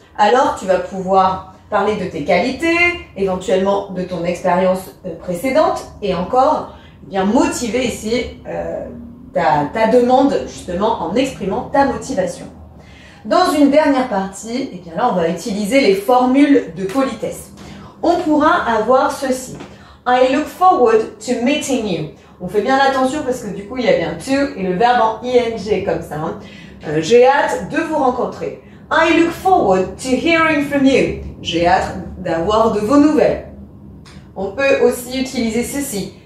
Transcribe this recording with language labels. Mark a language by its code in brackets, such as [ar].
[fr] Alors, tu vas pouvoir parler de tes qualités, éventuellement de ton expérience précédente, et encore, eh bien, motiver ici ta demande justement en exprimant ta motivation. Dans une dernière partie, eh bien là, on va utiliser les formules de politesse. On pourra avoir ceci. [en] I look forward to meeting you. [fr] On fait bien attention parce que du coup, il y a bien to et le verbe en ing comme ça. Hein. J'ai hâte de vous rencontrer. [en] I look forward to hearing from you. [fr] J'ai hâte d'avoir de vos nouvelles. On peut aussi utiliser ceci.